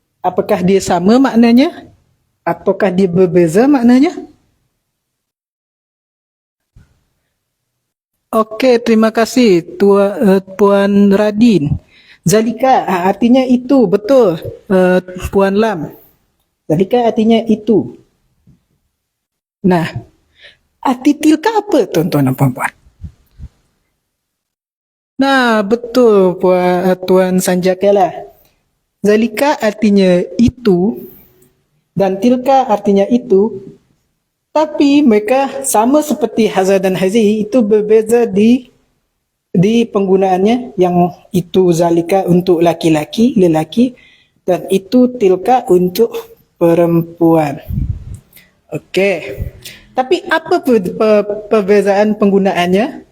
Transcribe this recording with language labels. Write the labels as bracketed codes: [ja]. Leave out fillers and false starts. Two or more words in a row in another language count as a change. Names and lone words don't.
[ms] Apakah dia sama maknanya? Ataukah dia berbeza maknanya? Okey, terima kasih Puan Radin. Zalika artinya itu, betul. Puan Lam. Zalika artinya itu. Nah, arti tilka apa tuan-tuan dan puan-puan? Nah, betul Tuan Sanjakala. Zalika artinya itu dan tilka artinya itu, tapi mereka sama seperti haza dan hazihi, itu berbeza di penggunaannya, yang itu zalika untuk laki-laki, lelaki, dan itu tilka untuk perempuan. Okey. Tapi apa perbezaan penggunaannya?